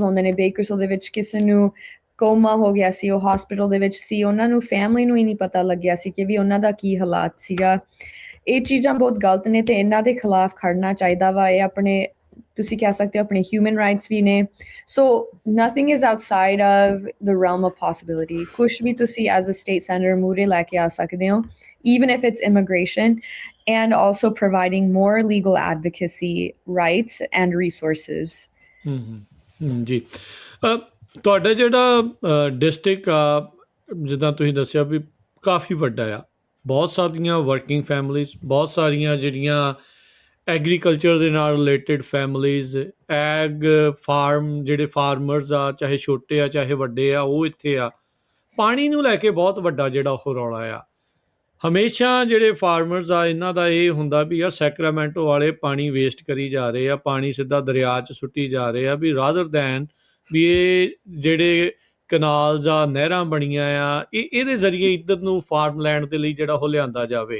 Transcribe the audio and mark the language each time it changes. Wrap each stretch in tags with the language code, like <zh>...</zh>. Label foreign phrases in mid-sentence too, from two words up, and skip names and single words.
<pa>ਹੁੰਦੇ ਨੇ ਬੇਕਰਸਵਿਲ ਦੇ ਵਿੱਚ ਕਿਸੇ ਨੂੰ ਕੋਮਾ ਹੋ ਗਿਆ ਸੀ ਉਹ ਹਸਪੀਟਲ ਦੇ ਵਿੱਚ ਸੀ ਉਹਨਾਂ ਨੂੰ ਫੈਮਿਲੀ ਨੂੰ ਹੀ ਨਹੀਂ ਪਤਾ ਲੱਗਿਆ ਸੀ ਕਿ ਵੀ ਉਹਨਾਂ ਦਾ ਕੀ ਹਾਲਾਤ ਸੀਗਾ ਇਹ ਚੀਜ਼ਾਂ ਬਹੁਤ ਗਲਤ ਨੇ ਤੇ ਇਹਨਾਂ ਦੇ ਖਿਲਾਫ ਖੜਨਾ ਚਾਹੀਦਾ ਵਾ ਇਹ ਆਪਣੇ ਤੁਸੀਂ ਕਹਿ ਸਕਦੇ ਹੋ ਆਪਣੇ</pa> <en>human rights</en> <pa>ਵੀ ਨੇ ਸੋ</pa> <en>nothing is outside of the realm of possibility</en> <pa>ਕੁਛ ਵੀ ਤੁਸੀਂ</pa> <en>as a state senator</en> <pa>ਮੂਹਰੇ ਲੈ ਕੇ ਆ ਸਕਦੇ ਹੋ</pa> <en>even if it's immigration and also providing more legal advocacy rights and resources</en> <pa>ਜੀ ਤੁਹਾਡਾ ਜਿਹੜਾ ਡਿਸਟ੍ਰਿਕਟ ਆ ਜਿੱਦਾਂ ਤੁਸੀਂ ਦੱਸਿਆ ਵੀ ਕਾਫੀ ਵੱਡਾ ਆ ਬਹੁਤ ਸਾਰੀਆਂ</pa> <en>working families</en> <pa>ਬਹੁਤ ਸਾਰੀਆਂ ਜਿਹੜੀਆਂ ਐਗਰੀਕਲਚਰ ਦੇ ਨਾਲ</pa> <en>related families ag farm</en> <pa>ਜਿਹੜੇ ਫਾਰਮਰਸ ਆ ਚਾਹੇ ਛੋਟੇ ਆ ਚਾਹੇ ਵੱਡੇ ਆ ਉਹ ਇੱਥੇ ਆ ਪਾਣੀ ਨੂੰ ਲੈ ਕੇ ਬਹੁਤ ਵੱਡਾ ਜਿਹੜਾ ਉਹ ਰੌਲਾ ਆ ਹਮੇਸ਼ਾ ਜਿਹੜੇ ਫਾਰਮਰਸ ਆ ਇਹਨਾਂ ਦਾ ਇਹ ਹੁੰਦਾ ਵੀ ਯਾਰ ਸੈਕਰਾਮੈਂਟੋ ਵਾਲੇ ਪਾਣੀ ਵੇਸਟ ਕਰੀ ਜਾ ਰਹੇ ਆ ਪਾਣੀ ਸਿੱਧਾ ਦਰਿਆ 'ਚ ਸੁੱਟੀ ਜਾ ਰਹੇ ਆ ਵੀ</pa> <en>rather than</en> <pa>ਵੀ ਇਹ ਜਿਹੜੇ ਕਨਾਲ ਜਾਂ ਨਹਿਰਾਂ ਬਣੀਆਂ ਆ, ਇਹਦੇ ਜ਼ਰੀਏ ਇੱਧਰ ਨੂੰ ਫਾਰਮਲੈਂਡ ਦੇ ਲਈ ਜਿਹੜਾ ਉਹ ਲਿਆਂਦਾ ਜਾਵੇ।</pa>